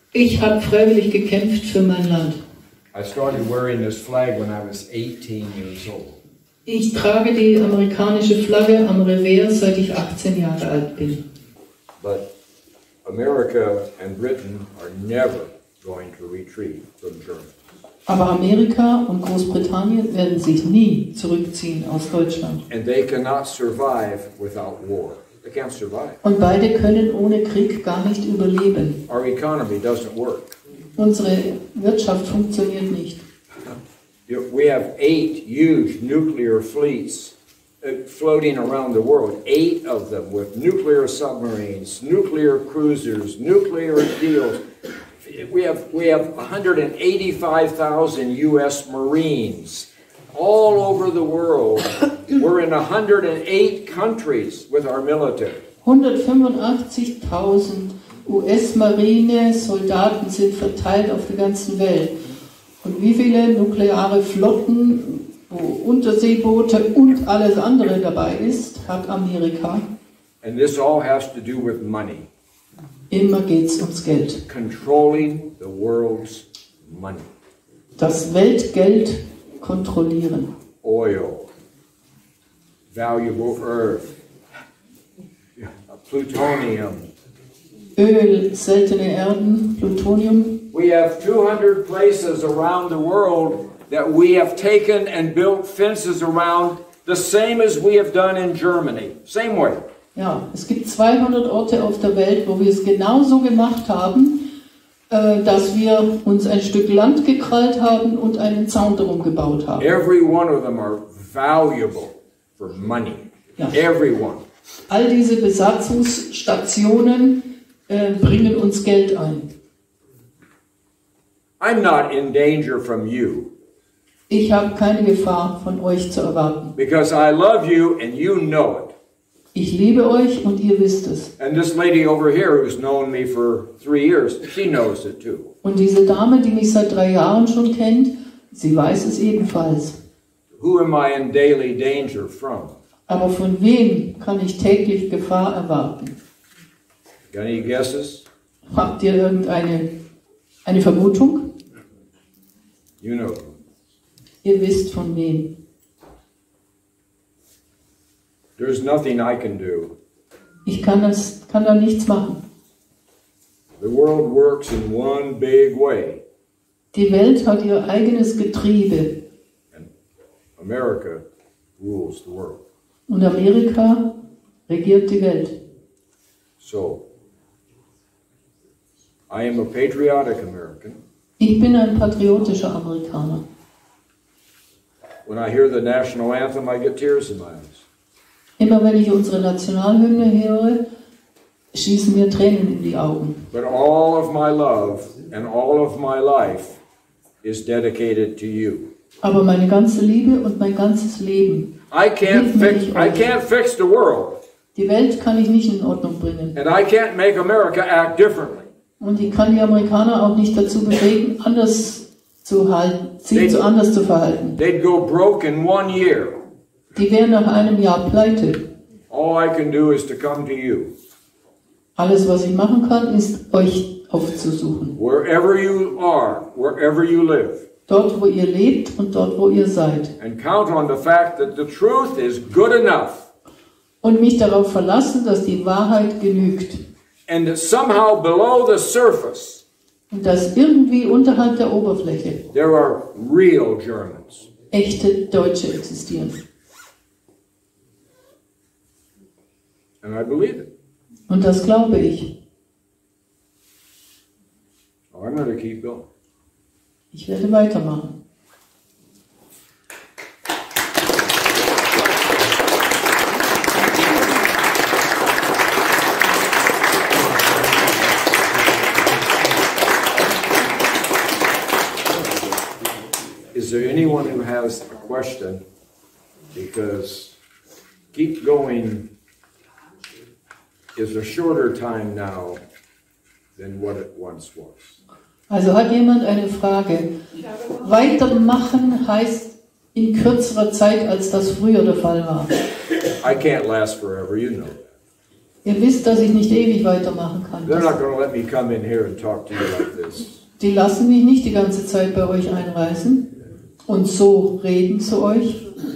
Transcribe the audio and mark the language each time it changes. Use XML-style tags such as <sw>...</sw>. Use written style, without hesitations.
<de>Ich habe freiwillig gekämpft für mein Land.</de> <en>I started wearing this flag when I was 18 years old.</en> <de>Ich trage die amerikanische Flagge am Revers, seit ich 18 Jahre alt bin.</de> <en>But America and Britain are never going to retreat from Germany.</en> <de>Aber Amerika und Großbritannien werden sich nie zurückziehen aus Deutschland.</de> <en>And they cannot survive without war. They can't survive.</en> <de>Und beide können ohne Krieg gar nicht überleben.</de> <en>Our economy doesn't work.</en> <de>Unsere Wirtschaft funktioniert nicht.</de> <en>We have 8 huge nuclear fleets floating around the world, 8 of them with nuclear submarines, nuclear cruisers, nuclear deals. We have 185,000 U.S. Marines all over the world. We're in 108 countries with our military.</en> <de>185.000 US-Marine-Soldaten sind verteilt auf der ganzen Welt. Und wie viele nukleare Flotten, wo Unterseeboote und alles andere dabei ist, hat Amerika?</de> <en>And this all has to do with money.</en> <de>Immer geht's ums Geld.</de> <en>Controlling the world's money.</en> <de>Das Weltgeld kontrollieren.</de> <en>Oil, valuable earth, plutonium.</en> <de>Öl, seltene Erden, Plutonium.</de> <en>We have 200 places around the world that we have taken and built fences around the same as we have done in Germany. Same way.</en> <de>Ja, es gibt 200 Orte auf der Welt, wo wir es genauso gemacht haben, dass wir uns ein Stück Land gekrallt haben und einen Zaun darum gebaut haben.</de> <en>Every one of them are valuable for money.</en> <de>Ja.</de> <en>Every one.</en> <de>All diese Besatzungsstationen bringen uns Geld ein.</de> <en>I'm not in danger from you.</en> <de>Ich habe keine Gefahr von euch zu erwarten.</de> <en>Because I love you and you know it.</en> <de>Ich liebe euch und ihr wisst es.</de> <en>And this lady over here who's known me for 3 years, she knows it too.</en> <de>Und diese Dame, die mich seit 3 Jahren schon kennt, sie weiß es ebenfalls.</de> <en>Who am I in daily danger from?</en> <de>Aber von wem kann ich täglich Gefahr erwarten?</de> <en>Got any guesses?</en> <de>Habt ihr irgendeine Vermutung?</de> <en>You know.</en> <de>Ihr wisst von wem.</de> <en>There's nothing I can do.</en> <de>Ich kann da nichts machen.</de> <en>The world works in one big way.</en> <de>Die Welt hat ihr eigenes Getriebe.</de> <en>And America rules the world.</en> <de>Und Amerika regiert die Welt.</de> <en>So, I am a patriotic American.</en> <de>Ich bin ein patriotischer Amerikaner.</de> <en>When I hear the national anthem, I get tears in my eyes.</en> <de>Immer wenn ich unsere Nationalhymne höre, schießen mir Tränen in die Augen.</de> <en>But all of my love and all of my life is dedicated to you.</en> <de>Aber meine ganze Liebe und mein ganzes Leben.</de> <en>I can't fix the world.</en> <de>Die Welt kann ich nicht in Ordnung bringen.</de> <en>And I can't make America act differently.</en> <de>Und ich kann die Amerikaner auch nicht dazu bewegen, anders zu halten, sich anders zu verhalten.</de> <en>They'd go broke in 1 year.</en> <de>Die wären nach einem Jahr pleite.</de> <en>All I can do is to come to you.</en> <de>Alles, was ich machen kann, ist, euch aufzusuchen.</de> <en>Wherever you are, wherever you live.</en> <de>Dort, wo ihr lebt und dort, wo ihr seid.</de> <en>And count on the fact that the truth is good enough.</en> <de>Und mich darauf verlassen, dass die Wahrheit genügt.</de> <en>And that somehow below the surface,</en> <de>Und dass irgendwie unterhalb der Oberfläche</de> <en>there are real Germans.</en> <de>echte Deutsche existieren.</de> <en>And I believe it.</en> <de>Und das glaube ich.</de> <en>So I'm going to keep going.</en> <de>Ich werde weitermachen.</de> <en>Is there anyone who has a question? Because keep going is a shorter time now than what it once was.</en> <de>Also hat jemand eine Frage? Weitermachen heißt in kürzerer Zeit, als das früher der Fall war.</de> <en>I can't last forever, you know that.</en> <de>Ihr wisst, dass ich nicht ewig weitermachen kann.</de> <en>They're not going to let me come in here and talk to you like this.</en> <de>Die lassen mich nicht die ganze Zeit bei euch einreisen und so reden zu euch.</de>